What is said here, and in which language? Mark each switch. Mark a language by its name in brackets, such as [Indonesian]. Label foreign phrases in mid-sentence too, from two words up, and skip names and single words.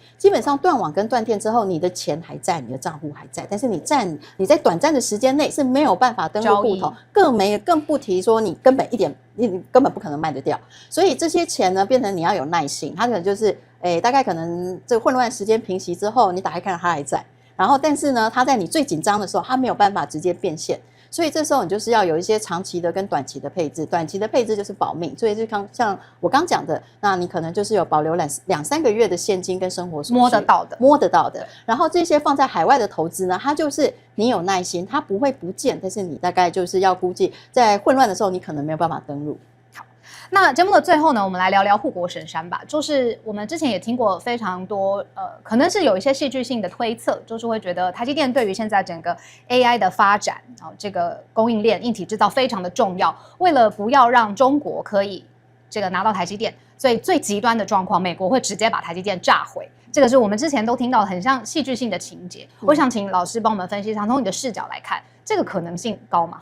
[Chinese] 基本上斷網跟斷電之後，你的錢還在，你的賬戶還在，但是你在短暫的時間內是沒有辦法登錄戶頭，更不提說你根本不可能賣得掉。所以這些錢呢，變成你要有耐性，它可能就是大概可能這個混亂時間平息之後，你打開看到它還在，然後但是呢，它在你最緊張的時候，它沒有辦法直接變現。所以這時候你就是要有一些長期的跟短期的配置，短期的配置就是保命，所以就像我剛講的，那你可能就是有保留2-3個月的現金跟生活所需摸得到的，然後這些放在海外的投資呢，它就是你有耐心，它不會不見，但是你大概就是要估計在混亂的時候，你可能沒有辦法登入。那節目的最後呢，我們來聊聊護國神山吧。就是我們之前也聽過非常多，可能是有一些戲劇性的推測，就是會覺得台積電對於現在整個 AI 的發展，這個供應鏈硬體製造非常的重要。為了不要讓中國可以這個拿到台積電，所以最極端的狀況，美國會直接把台積電炸毀。這個是我們之前都聽到很像戲劇性的情節。我想請老師幫我們分析一下，從你的視角來看，這個可能性高嗎？